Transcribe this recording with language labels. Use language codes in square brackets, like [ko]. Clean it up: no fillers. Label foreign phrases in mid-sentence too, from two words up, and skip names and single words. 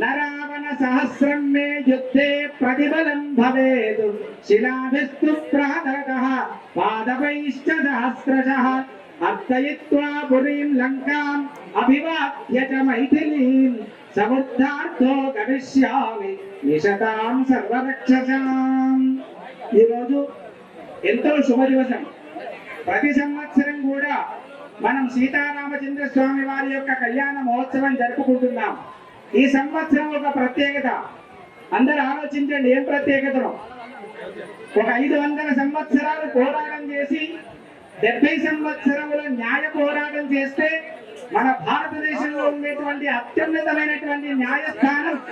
[sa] रावणसहस्रं मे युद्धे प्रतिबलं भवेत् शिलाभिस्तु प्रातरतः पादपैश्च सहस्रशः अर्चयित्वा पुरीं लङ्काम् अभिवाद्य च मैथिलीं समुद्धार्थो गमिष्यामि निशतां सर्वरक्षसाम् [te] ఈ రోజు ఎంతో శుభ దివసం ప్రతి సంవత్సరం కూడా మనం సీతారామచంద్ర స్వామి వారి యొక్క కళ్యాణ మహోత్సవం జరుపుకుంటున్నాం ఈ సంవత్సరం ఒక ప్రత్యేకత అందరూ ఆలోచించండి ఏం ప్రత్యేకతను ఒక 500 సంవత్సరాలు పోరాటం చేసి 70 సంవత్సరముల న్యాయ పోరాటం చేస్తే మన భారతదేశంలో ఉండేటువంటి అత్యున్నతమైనటువంటి న్యాయస్థానం